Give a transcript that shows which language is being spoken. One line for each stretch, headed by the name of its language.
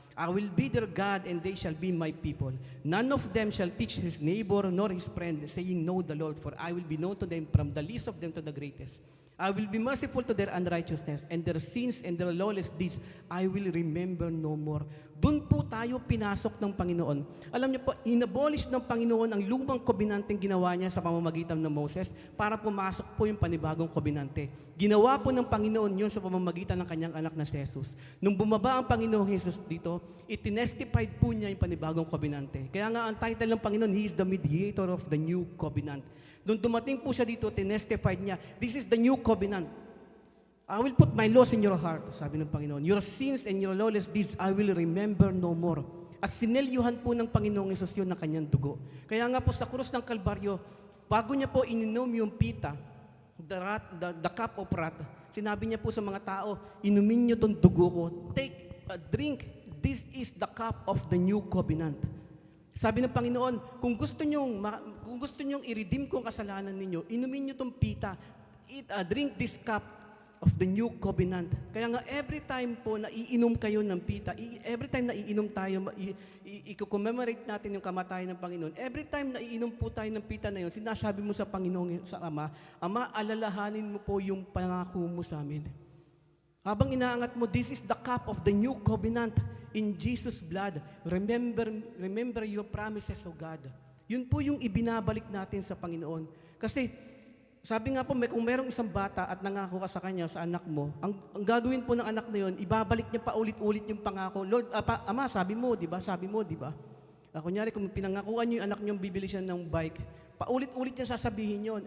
English: I will be their God, and they shall be my people. None of them shall teach his neighbor nor his friend, saying, know the Lord, for I will be known to them from the least of them to the greatest. I will be merciful to their unrighteousness, and their sins and their lawless deeds I will remember no more.
Filipino: Doon po tayo pinasok ng Panginoon. Alam niyo po, inabolish ng Panginoon ang lumang kobenanteng ginawa niya sa pamamagitan ng Moses para pumasok po yung panibagong kobenante. Ginawa po ng Panginoon yun sa pamamagitan ng kanyang anak na si Jesus. Nung bumaba ang Panginoong Jesus dito, itinestified po niya yung panibagong kobenante. Kaya nga ang title ng Panginoon,
English: He is the mediator of the new covenant.
Filipino: Nung dumating po siya dito, tinestified niya,
English: this is the new covenant. I will put my laws in your heart,
Filipino: sabi ng Panginoon.
English: Your sins and your lawless deeds, I will remember no more.
Filipino: At sinelyuhan po ng Panginoong Hesus yun ng kanyang dugo. Kaya nga po sa krus ng Kalbaryo, bago niya po ininom yung pita,
English: the cup of wrath,
Filipino: sinabi niya po sa mga tao, inumin niyo tong dugo ko,
English: take a drink, this is the cup of the new covenant.
Filipino: Sabi ng Panginoon, kung gusto nyong i-redeem ko ang kasalanan ninyo, inumin nyo itong pita,
English: drink this cup of the new covenant.
Filipino: Kaya nga every time po na iinom kayo ng pita, every time na iinom tayo, i-commemorate natin yung kamatayan ng Panginoon, every time na iinom po tayo ng pita na yun, sinasabi mo sa Panginoon, sa Ama, Ama, alalahanin mo po yung pangako mo sa amin. Habang inaangat mo,
English: this is the cup of the new covenant in Jesus' blood. Remember your promises, O God.
Filipino: Yun po yung ibinabalik natin sa Panginoon. Kasi, sabi nga po, kung merong isang bata at nangako ka sa kanya, sa anak mo, ang gagawin po ng anak na yun, ibabalik niya pa ulit-ulit yung pangako. Lord, Ama, sabi mo, di ba? Sabi mo, di ba? Kunyari, kung pinangakuan niyo yung anak niyo, bibili siya ng bike, paulit-ulit niya sasabihin yon.